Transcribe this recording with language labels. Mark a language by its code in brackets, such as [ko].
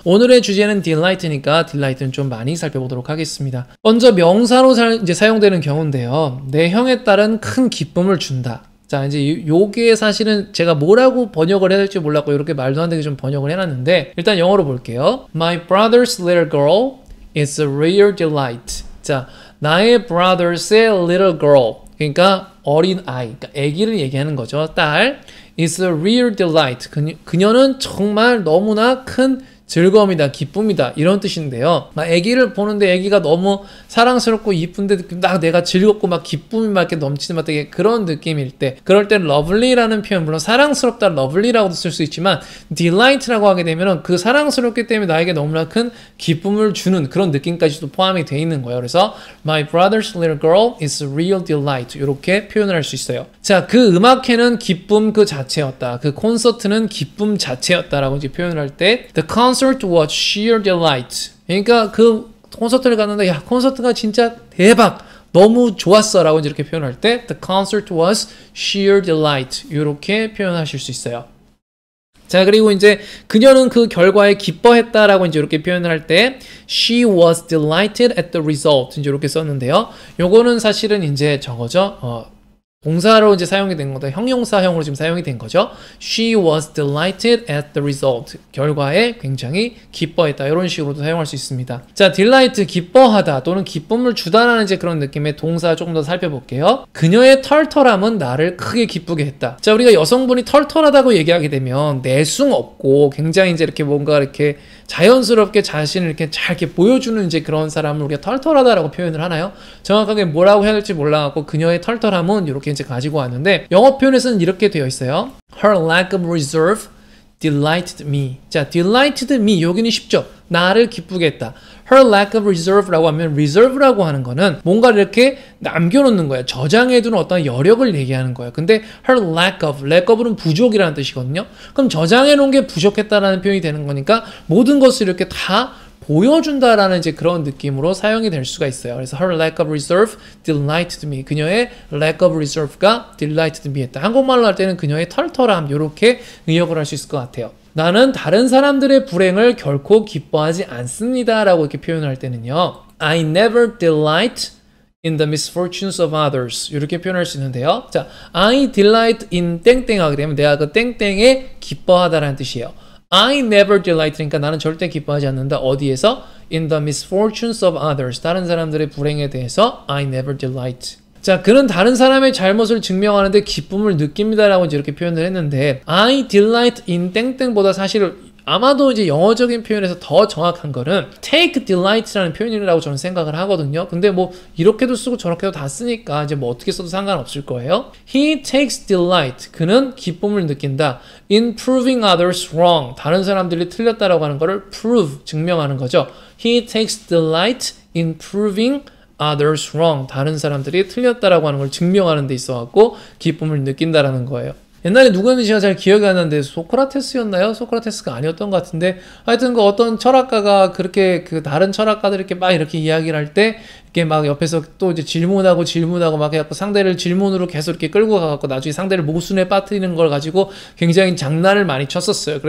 [ko] 오늘의 주제는 delight니까 delight는 좀 많이 살펴보도록 하겠습니다. 먼저 명사로 이제 사용되는 경우인데요. 내 형에 따른 큰 기쁨을 준다. 자, 이제 요게 사실은 제가 뭐라고 번역을 해야 될지 몰랐고 이렇게 말도 안 되게 좀 번역을 해놨는데 일단 영어로 볼게요. [en] My brother's little girl is a real delight. [ko] 자, 나의 [en] brother's little girl, [ko] 그러니까 어린 아이, 그러니까 아기를 얘기하는 거죠. 딸 [en] is a real delight. [ko] 그녀는 정말 너무나 큰 즐거움이다, 기쁨이다 이런 뜻인데요. 막 아기를 보는데 아기가 너무 사랑스럽고 이쁜데 막 내가 즐겁고 막 기쁨이 막 이렇게 넘치는 막 되게 그런 느낌일 때, 그럴 때 lovely라는 표현, 물론 사랑스럽다, lovely라고도 쓸 수 있지만 delight라고 하게 되면은 그 사랑스럽기 때문에 나에게 너무나 큰 기쁨을 주는 그런 느낌까지도 포함이 되어 있는 거예요. [en] 그래서 my brother's little girl is a real delight [ko] 이렇게 표현을 할 수 있어요. 자, 그 음악회는 기쁨 그 자체였다. 그 콘서트는 기쁨 자체였다라고 이제 표현을 할 때 [en] the concert was sheer delight. [ko] 그러니까 그 콘서트를 갔는데 야, 콘서트가 진짜 대박, 너무 좋았어 라고 이렇게 표현할 때 [en] the concert was sheer delight [ko] 이렇게 표현하실 수 있어요. 자, 그리고 이제 그녀는 그 결과에 기뻐했다라고 이제 이렇게 표현을 할 때 [en] she was delighted at the result [ko] 이제 이렇게 썼는데요. 요거는 사실은 이제 저거죠. 동사로 이제 사용이 된 거다. 형용사형으로 지금 사용이 된 거죠. [en] She was delighted at the result. [ko] 결과에 굉장히 기뻐했다. 이런 식으로도 사용할 수 있습니다. 자, delight, 기뻐하다 또는 기쁨을 주다라는 이제 그런 느낌의 동사 조금 더 살펴볼게요. 그녀의 털털함은 나를 크게 기쁘게 했다. 자, 우리가 여성분이 털털하다고 얘기하게 되면 내숭 없고 굉장히 이제 이렇게 뭔가 이렇게 자연스럽게 자신을 이렇게 잘 이렇게 보여주는 이제 그런 사람을 우리가 털털하다라고 표현을 하나요? 정확하게 뭐라고 해야 될지 몰라갖고 그녀의 털털함은 이렇게 이제 가지고 왔는데 영어 표현에서는 이렇게 되어 있어요. [en] Her lack of reserve delighted me. [ko] 자, [en] delighted me [ko] 여기는 쉽죠. 나를 기쁘게 했다. [en] Her lack of reserve [ko] 라고 하면 reserve라고 하는 거는 뭔가를 이렇게 남겨놓는 거예요. 저장해두는 어떤 여력을 얘기하는 거예요. 근데 [en] her lack of [ko] 는 부족이라는 뜻이거든요. 그럼 저장해놓은 게 부족했다라는 표현이 되는 거니까 모든 것을 이렇게 다 보여준다라는 이제 그런 느낌으로 사용이 될 수가 있어요. 그래서 [en] her lack of reserve delighted me. [ko] 그녀의 [en] lack of reserve가 delighted me [ko] 했다. 한국말로 할 때는 그녀의 털털함 이렇게 의역을 할 수 있을 것 같아요. 나는 다른 사람들의 불행을 결코 기뻐하지 않습니다 라고 이렇게 표현할 때는요, [en] I never delight in the misfortunes of others [ko] 이렇게 표현할 수 있는데요. 자, [en] I delight in [ko] 땡땡 하게 되면 내가 그 땡땡에 기뻐하다라는 뜻이에요. [en] I never delight. [ko] 그러니까 나는 절대 기뻐하지 않는다. 어디에서? [en] In the misfortunes of others. [ko] 다른 사람들의 불행에 대해서 [en] I never delight. [ko] 자, 그는 다른 사람의 잘못을 증명하는데 기쁨을 느낍니다라고 이제 이렇게 표현을 했는데 [en] I delight in [ko] 땡땡보다 사실 아마도 이제 영어적인 표현에서 더 정확한 거는 take delight라는 표현이라고 저는 생각을 하거든요. 근데 뭐 이렇게도 쓰고 저렇게도 다 쓰니까 이제 뭐 어떻게 써도 상관없을 거예요. [en] He takes delight. [ko] 그는 기쁨을 느낀다. [en] In proving others wrong. [ko] 다른 사람들이 틀렸다라고 하는 거를 prove, 증명하는 거죠. [en] He takes delight in proving others wrong. [ko] 다른 사람들이 틀렸다라고 하는 걸 증명하는 데 있어갖고 기쁨을 느낀다라는 거예요. 옛날에 누구였는지 제가 잘 기억이 안 나는데 소크라테스였나요? 소크라테스가 아니었던 것 같은데 하여튼 그 어떤 철학가가 그렇게 그 다른 철학가들 이렇게 막 이렇게 이야기를 할 때 이렇게 막 옆에서 또 이제 질문하고 막 해갖고 상대를 질문으로 계속 이렇게 끌고 가갖고 나중에 상대를 모순에 빠뜨리는 걸 가지고 굉장히 장난을 많이 쳤었어요.